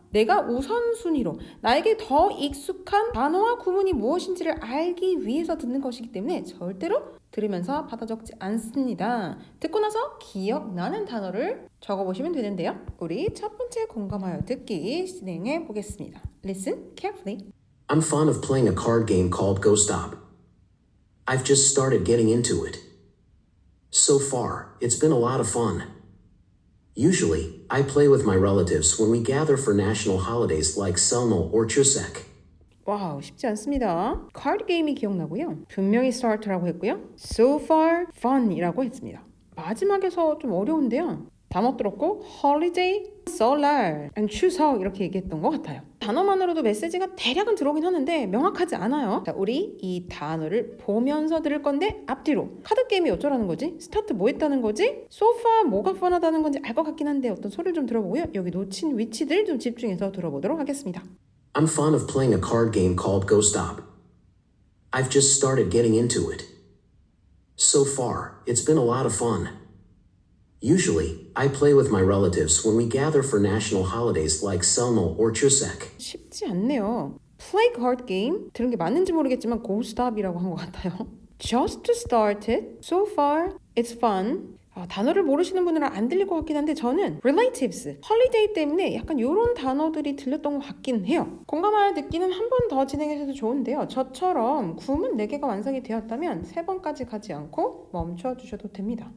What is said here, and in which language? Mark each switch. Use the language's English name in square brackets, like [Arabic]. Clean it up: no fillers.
[Korean] 내가 우선순위로 나에게 더 익숙한 단어와 구문이 무엇인지를 알기 위해서 듣는 것이기 때문에 절대로 들으면서 받아 적지 않습니다. 듣고 나서 기억나는 단어를 적어보시면 되는데요. 우리 첫 번째 공감하여 듣기 진행해 보겠습니다. [English] Listen carefully. I'm fond of playing a card game called Go Stop. I've just started getting into it. So far, it's been a lot of fun. Usually, I play with my relatives when we gather for national holidays like Selma or Chuseok. [Korean] 와우, 쉽지 않습니다. 카드 게임이 기억나고요. 분명히 start라고 했고요. So far, fun이라고 했습니다. 마지막에서 좀 어려운데요. 다 못 들었고 [English] holiday, solar, and [Korean] 추석 이렇게 얘기했던 것 같아요. 단어만으로도 메시지가 대략은 들어오긴 하는데 명확하지 않아요. 자, 우리 이 단어를 보면서 들을 건데 앞뒤로 카드 게임이 어쩌라는 거지? 스타트 뭐 했다는 거지? [English] So far [Korean] 뭐가 펀하다는 건지 알 것 같긴 한데 어떤 소리를 좀 들어보고요. 여기 놓친 위치들 좀 집중해서 들어보도록 하겠습니다. [English] I'm fond of playing a card game called Go Stop. I've just started getting into it. So far, it's been a lot of fun. Usually, I play with my relatives when we gather for national holidays like Selma or Chuseok. [Korean] 쉽지 않네요. [English] Play card game [Korean] 들은 게 맞는지 모르겠지만 Go Stop이라고 한 것 같아요. [English] Just started. So far, it's fun. [Korean] 단어를 모르시는 분들은 안 들릴 것 같긴 한데 저는 relatives, holiday 때문에 약간 이런 단어들이 들렸던 것 같긴 해요. 공감하여 듣기는 한 번 더 진행해서도 좋은데요. 저처럼 구문 4개가 완성이 되었다면 3번까지 가지 않고 멈춰주셔도 됩니다.